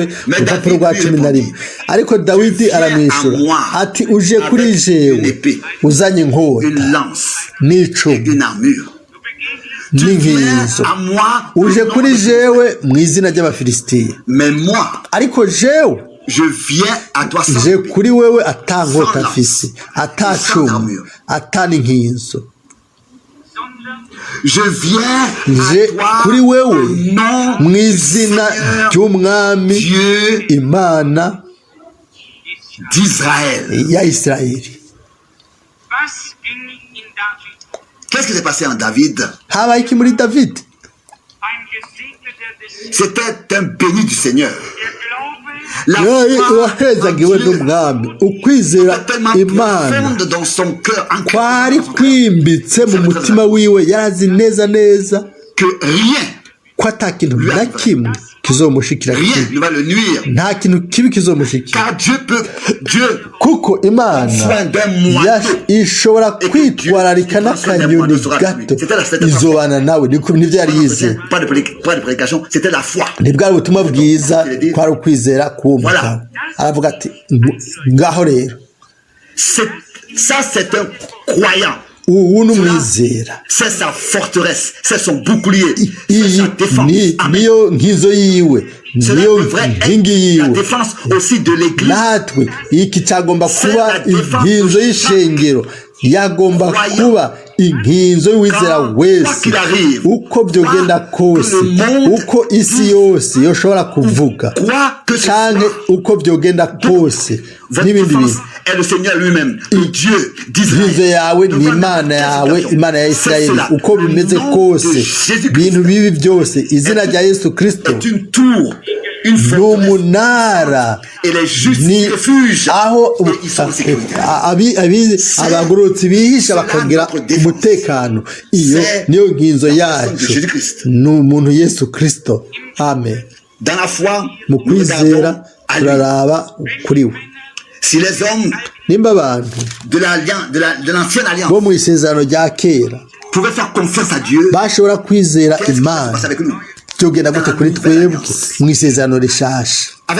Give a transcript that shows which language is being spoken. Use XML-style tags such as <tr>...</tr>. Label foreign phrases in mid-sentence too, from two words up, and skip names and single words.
<rn>Ku rupapuro rwa 11, ariko Dawidi aramwishyura ati, uje kuri jewe uzanye inkota n'icumu n'inkinzo, uje kuri jewe mu izina ry'Abafilisitiya, ariko jewe je kuri wewe atankota mfise, atacumu, ataninkinzo. Je kuri wewe mu izina ry'Umwami Imana ya Isirayeli.</rn> <fr>Qu'est-ce qui s'est passé en David?</fr> <rn>Habaye iki muri David?</rn> <fr>C'était un béni du Seigneur.</fr> <rn>Wahezagiwe n'Umwami. Ukwizera Imana kwari kwimbitse mu mutima wiwe. Yarazi neza ko atakintu na kimwe kizomushikira</rn> <fr>Rien ne va le nuire.</fr> <rn>nta kintu kibi kizomushikira</rn> <fr>Car Dieu</fr> <rn>kuko imana</rn> <fr>soin d'un moineau.</fr> <rn>ishobora kwitwararika n'akanyoni gato izobana nawe nibyo yari yizeye</rn> <fr>Pas de prédication, c'était la foi.</fr> <rn>ntibwari ubutumwa bwiza kwari ukwizera k'uwo mugabo aravuga ati ngaho rero</rn> <fr>Ça, c'est un croyant.</fr> <rn>ubu ni umwizera</rn> <fr>C'est sa forteresse, c'est son bouclier, c'est</fr> <rn>iyi</rn> <fr>sa défense. Amen.</fr> <rn>niyo nkizo yiwe</rn> <fr>Cela</fr> <rn>niyo</rn> <fr>devrait</fr> <rn>nkingi</rn> <fr>être la</fr> <rn>yiwe</rn> <fr>défense aussi de l'église.</fr> <rn>natwe iki cyagomba kuba inkinzo y'ishengero yagomba kuba inkinzo y'uwizera wese uko byogenda kose uko isi yose yoshobora kuvuga cyane uko byogenda kose n'ibindi bintu</rn> <fr>est le Seigneur lui-même, le Dieu d'Israël.</fr> <rn>yawe ni imana yawe imana ya Isirayeli uko bimeze kose ibintu bibi byose izina rya Yesu Kristo ni umunara ni aho abagororotsi bihisha bakagira umutekano iyo niyo nkinzo yacu ni umuntu Yesu Kristo amen mu kwizera turaraba kuri we nimba abantu bo mu isezerano rya kera bashobora kwizera imana byogenda gute kuri twebwe mu isezerano rishasha</rn>